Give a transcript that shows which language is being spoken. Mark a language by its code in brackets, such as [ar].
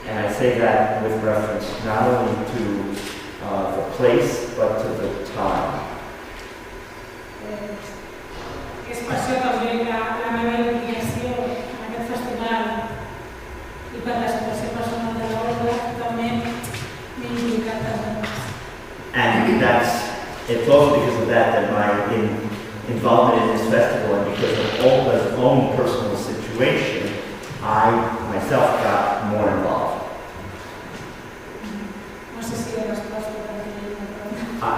[en] say that with reference not only to the place, but to the time. [ca] Que és per això també la meva implicació en aquest festival i per la situació personal de l'obra també m'he implicat també. [en] And it's also because of that my involvement in this festival, and because of Olga's own personal situation, I myself got more involved. [ca] No sé si he respost a la